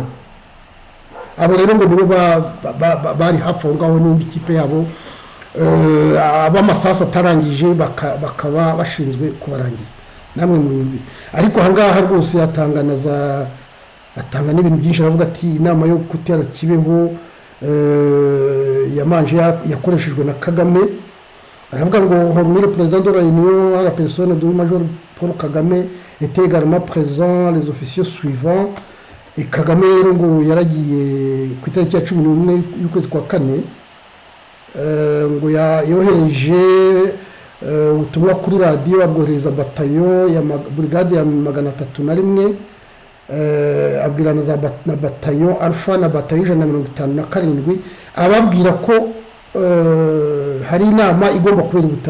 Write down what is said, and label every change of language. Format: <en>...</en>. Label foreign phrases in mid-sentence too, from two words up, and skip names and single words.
<rw>Abo rero ngo nibo bari hafi aho ngaho n'indi kipe yabo abamasasa atarangije bakaba bashinzwe kubarangiza. Namwe mwumvi ariko ahangaha rwose atanga n'ibintu byinshi. Aravuga ati inama yo gutera Kibeho yamanje yakoreshejwe na Kagame. Aravuga ngo</rw> <fr>hormis le président de la Réunion, la personne du major Paul Kagame était également présent, les officiers suivants.</fr> <rw>Et Kagame rero ngo yaragiye ku itariki ya 11 y'ukwezi kwa kane ngo yohereje ubutumwa kuri radiyo abwohereza batayo ya brigade ya 301 abwirana na batayo Alpha na batayo 157 ababwira ko hari inama igomba kubera Butare.</rw>